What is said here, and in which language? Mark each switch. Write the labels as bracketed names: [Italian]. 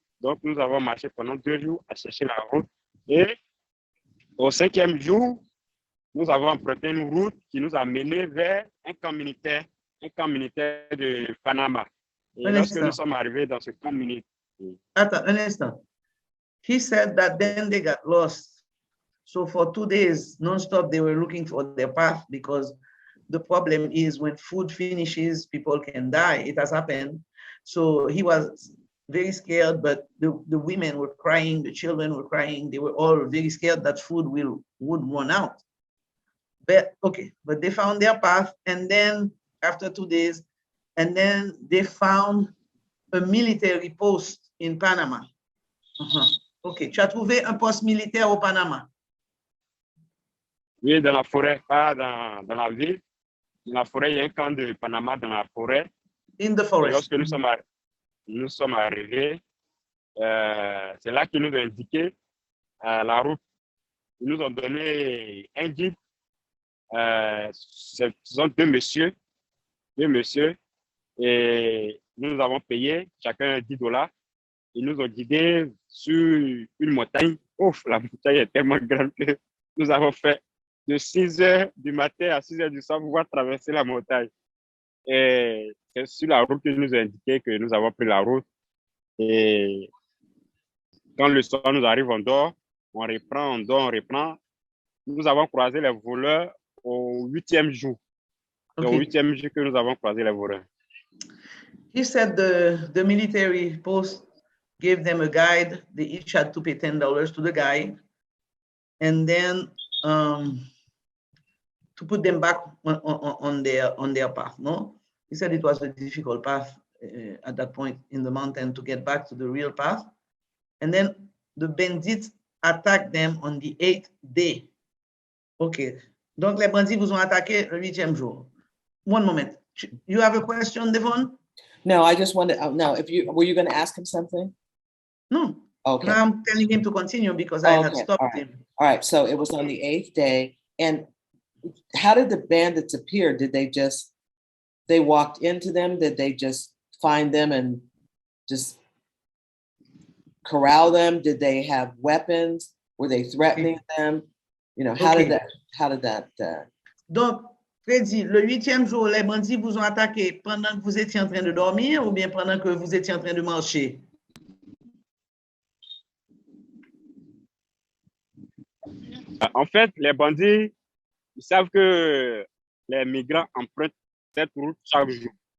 [French] Donc, nous avons marché pendant 2 jours à chercher la route. Et au 5e jour, nous avons emprunté une route qui nous a menés vers un camp militaire de Panama. Et lorsque nous sommes arrivés dans ce camp militaire... Attends, un instant. [English] He said that then they got lost. So for 2 days, non-stop, they were looking for their path because the problem is when food finishes, people can die. It has happened. So he was very scared, but the women were crying, the children were crying. They were all very scared that food would run out. But okay, but they found their path, and then after 2 days, and then they found a military post in Panama. [French] Ok, tu as trouvé un poste militaire au Panama? Oui, dans la forêt, pas dans la ville. Dans la forêt, il y a un camp de Panama dans la forêt. [English] In the forest. [French] Et lorsque nous sommes arrivés, c'est là qu'ils nous ont indiqué la route. Ils nous ont donné un guide. Ce sont deux messieurs, et nous avons payé chacun $10. Ils nous ont guidés sur une montagne. Ouf, la montagne est tellement grande que nous avons fait de 6 heures du matin à 6 heures du soir pour pouvoir traverser la montagne. Et c'est sur la route que nous ont indiqué que nous avons pris la route. Et quand le soir nous arrive, on dort, on reprend. Nous avons croisé les voleurs au 8e jour. Okay. Au 8e jour que nous avons croisé les voleurs. [English] He said the military post gave them a guide. They each had to pay $10 to the guide. And then to put them back on their path, no? He said it was a difficult path at that point in the mountain to get back to the real path. And then the bandits attacked them on the 8th day. Okay. Donc, les bandits vous ont attaqué le 8e jour. One moment. You have a question, Devon? No, I just wanted, no, were you going to ask him something? No. Okay. Now I'm telling him to continue because I had stopped him. All right. So it was on the 8th day. And how did the bandits appear? Did they walked into them? Did they just find them and just corral them? Did they have weapons? Were they threatening them? You know, how did that? [French] Donc, Freddy, le 8e jour, les bandits vous ont attaqué pendant que vous étiez en train de dormir ou bien pendant que vous étiez en train de marcher? En fait, les bandits, ils savent que les migrants empruntent cette route chaque jour.